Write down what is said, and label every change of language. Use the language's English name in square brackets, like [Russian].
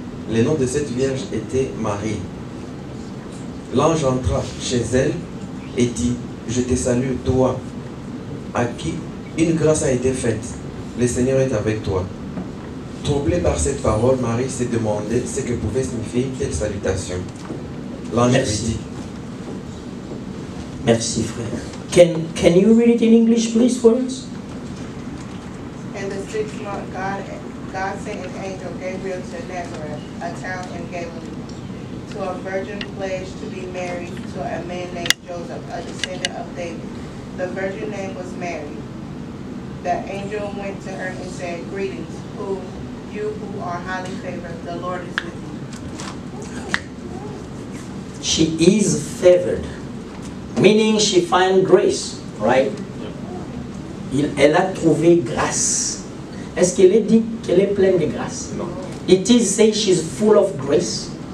[French] Le nom de cette vierge était Marie. L'ange entra chez elle et dit, je te salue, toi, à qui une grâce a été faite. Le Seigneur est avec toi. Troublée par cette parole, Marie s'est demandé ce que pouvait signifier telle salutation. L'ange lui dit. Merci, frère. [English] Can you read it in English, please, for us? In the 6th month, God sent an angel, Gabriel, to Nazareth, a town in Galilee, to a virgin pledged to be married to a man named Joseph, a descendant of David. The virgin name was Mary. The angel went to her and said, greetings, you who are highly favored, the Lord is with you. She is favored, meaning she finds grace, right? [French] Elle a trouvé grâce. Est-ce qu'elle est dit qu'elle est pleine de grâce? Non. [English] It is say she's full of grace.